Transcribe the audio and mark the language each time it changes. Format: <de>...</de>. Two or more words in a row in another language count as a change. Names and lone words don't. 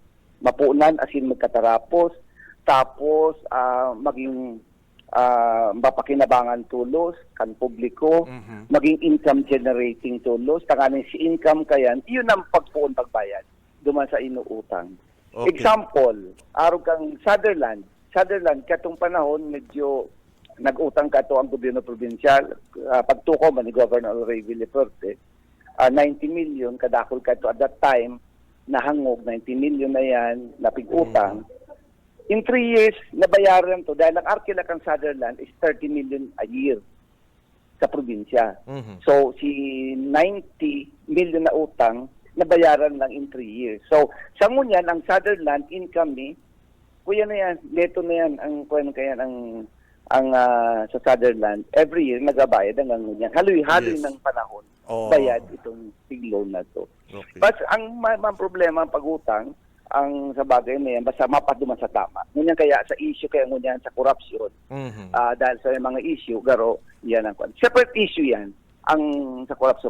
<bik>Mapunan asin magkatarapos, tapos maging mapakinabangan tulos kan publiko, maging</bik> <en>income generating</en> <bik>tulos, tanganin si income kayan, iyon ang pagpuon pagbayad duman sa inuutang. Okay. Example, araw kang Sutherland, katong panahon medyo nag-utang ka to ang gobyerno provincial, pagtuko man ni Governor Ray Villafuerte, 90 million kadakol ka to</bik> <en>at that time,</en> <bik>nahangog 90 million na yan, napig-utang.</bik> <en>In 3 years,</en> <bik>nabayaran to dahil ang arkila kang Sutherland</bik> <en>is 30 million a year</en> <bik>sa probinsya. So, si 90 million na utang, nabayaran lang</bik> <en>in 3 years.</en> <bik>So, sa ngunyan, ang Sutherland income ni, kuya na yan, neto na yan, ang sa Sutherland,</bik> <en>every year,</en> <bik>nagabayad ang ngunyan. Haloy-haloy ng panahon, bayad itong</bik> <en>big loan</en> <bik>na to. Okay. But ang problema ang pag-utang, ang sa bagay na yan, basta mapaduman sa tama. Ngunyan kaya sa issue, kaya ngunyan sa corruption, dahil sa mga issue, garo, yan ang</bik> <en>separate issue</en> <bik>yan, ang sa corruption.</bik>